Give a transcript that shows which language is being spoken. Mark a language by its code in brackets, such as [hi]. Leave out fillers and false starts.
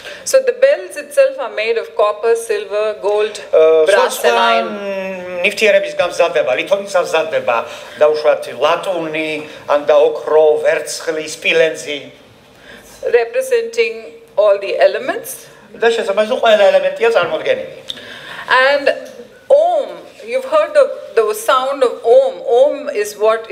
[en] So the bells itself are made of copper, silver, gold, brass and iron. [ka] ნივთიერების გამზადება, ლითონის გამზადება, დაუშვათ ლატუნი, ან და ოქრო, ვერცხლი, სპილენძი. [en] Representing all the elements. [ka] და შესაბამისად ყველა ელემენტია წარმოდგენილი. [en] And Om, you've heard of the sound of Om. Om is what?